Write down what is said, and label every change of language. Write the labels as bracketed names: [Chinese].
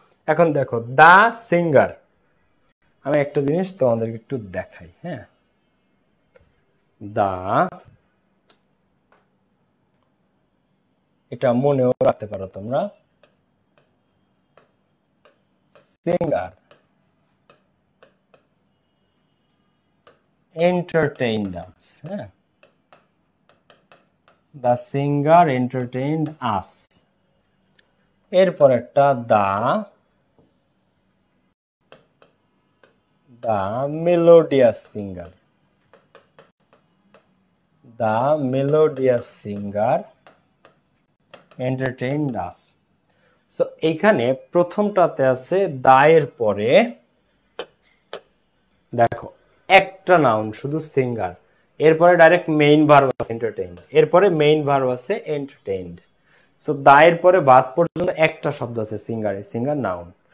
[Bangla] এখন দেখো, the singer, আমি একটা জিনিস তোমাদেরকে একটু দেখাই, হ্যাঁ, দা, এটা মনেও রাখতে পারো তোমরা, সিঙ্গার entertained us, হ্যাঁ, [English] the singer entertained us। [Bangla] এরপর একটা [English] the melodious singer, the melodious singer entertained us। [Bangla] So এখানে প্রথমটাতে আছে দা এর পরে, দেখো একটা নাউন শুধু সিঙ্গার, এরপরে ডাইরেক্ট মেইন ভার্ব আছে এন্টারটেইনড, এরপরে মেইন ভার্ব আছে এন্টারটেইনড। সো দা এর পরে বাদ পর্যন্ত একটা শব্দ আছে সিঙ্গারে, সিঙ্গার নাউন।